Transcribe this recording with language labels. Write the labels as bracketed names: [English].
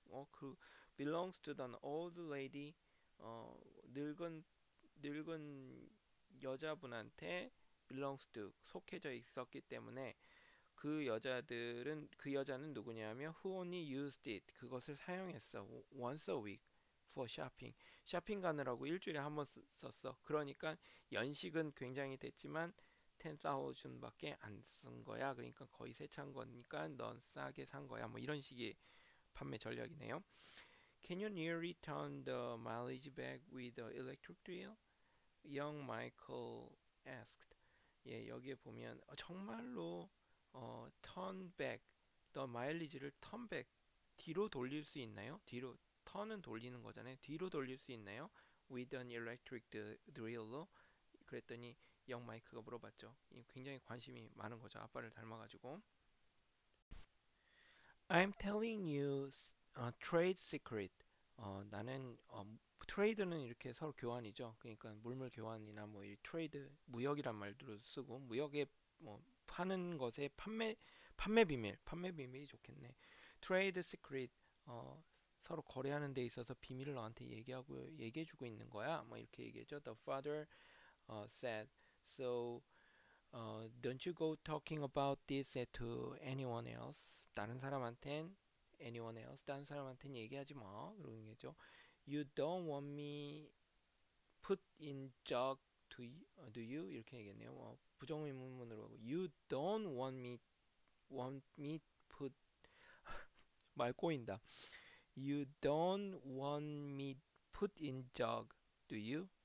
[English] 그 belongs to an old lady. [Korean] 늙은 여자분한테 [English] belongs to [Korean] 속해져 있었기 때문에 그 여자는 누구냐면 [English] who only used it. [Korean] 그것을 사용했어. [English] once a week for shopping. [Korean] 쇼핑 가느라고 일주일에 한 번 썼어. 그러니까 연식은 굉장히 됐지만 10,000밖에 안 쓴 거야. 그러니까 거의 새 차인 거니까 넌 싸게 산 거야. 뭐 이런 식의 판매 전략이네요. [English] Can you nearly turn the mileage back with the electric drill? Young Michael asked. [Korean] 예, 여기에 보면 정말로 [English] turn back, the mileage [Korean] 를 turn back, 뒤로 돌릴 수 있나요? 뒤로, turn은 돌리는 거잖아요. 뒤로 돌릴 수 있나요? [English] With an electric drill로. [Korean] 그랬더니 영 마이크가 물어봤죠. 굉장히 관심이 많은 거죠. 아빠를 닮아가지고. [English] I'm telling you trade secret. [Korean] 나는 트레이드는 이렇게 서로 교환이죠. 그러니까 물물 교환이나 뭐 이 트레이드 무역이란 말도 쓰고 무역에 뭐 파는 것에 판매 비밀이 좋겠네. 트레이드 시크릿 서로 거래하는 데 있어서 비밀을 너한테 얘기해주고 있는 거야. 뭐 이렇게 얘기했죠. [English] The father said, so don't you go talking about this to anyone else. [Korean] 다른 사람한텐 얘기하지 마. 그러는 거죠. [English] You don't want me put in jug do you? [Korean] 이렇게 얘기했네요. 부정의문문으로 하고 [English] You don't want me put [Korean] 말 꼬인다. [English] You don't want me put in jug do you?